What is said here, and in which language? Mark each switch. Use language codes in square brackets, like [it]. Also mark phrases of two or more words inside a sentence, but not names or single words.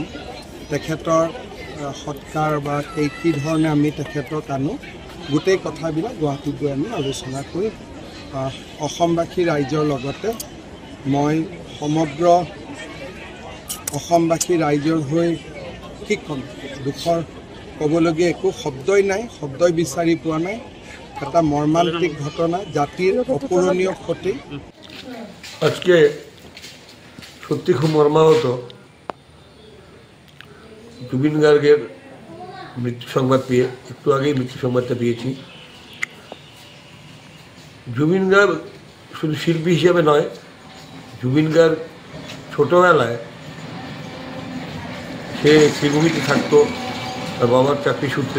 [as] তেখেতৰ সৎকাৰ বা কি ধৰণে আমি তেখেতক আনো, গোটেই কথাবিলাক গুৱাহাটীত গৈ আমি আলোচনা কৰিম। অসমবাসী ৰাইজৰ লগতে মই সমগ্ৰ অসমবাসী ৰাইজৰ হৈ কি ক'ম, দুখৰ ক'বলগীয়া একো শব্দই নাই, শব্দই বিচাৰি পোৱা নাই। [bn] একটা মর্মান্তিক ঘটনা, জাতির অপূরণীয় ক্ষতি। আজকে সত্যি খুব মর্মাহত। জুবিন গার্গের মৃত্যু সংবাদ পেয়ে একটু আগেই মৃত্যু সংবাদটা পেয়েছি। জুবিন গার্গ শুধু শিল্পী হিসেবে নয়, জুবিন গার্গ ছোটোবেলায় সে শ্রীভূমিতে থাকতো তার বাবার চাকরি সূত্রে।